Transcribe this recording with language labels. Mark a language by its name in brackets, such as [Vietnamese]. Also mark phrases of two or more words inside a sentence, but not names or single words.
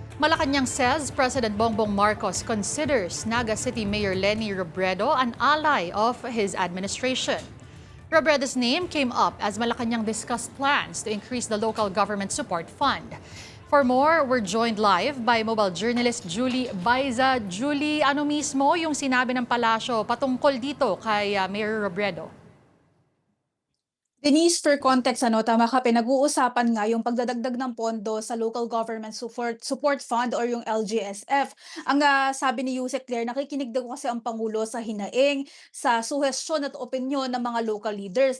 [English] Malacanang says President Bongbong Marcos considers Naga City Mayor Leni Robredo an ally of his administration. Robredo's name came up as Malacanang discussed plans to increase the local government support fund. For more, we're joined live by mobile journalist Julie Baiza. Julie, [Filipino] ano mismo yung sinabi ng palasyo patungkol dito kay Mayor Robredo? Denise, [English] for context, [Filipino] tama ka, pinag-uusapan nga yung pagdadagdag ng pondo sa Local Government Support Fund or yung LGSF. Ang sabi ni Yusek Claire, nakikinig daw kasi ang Pangulo sa hinaing, sa suhestyon at opinyon ng mga [English] local leaders.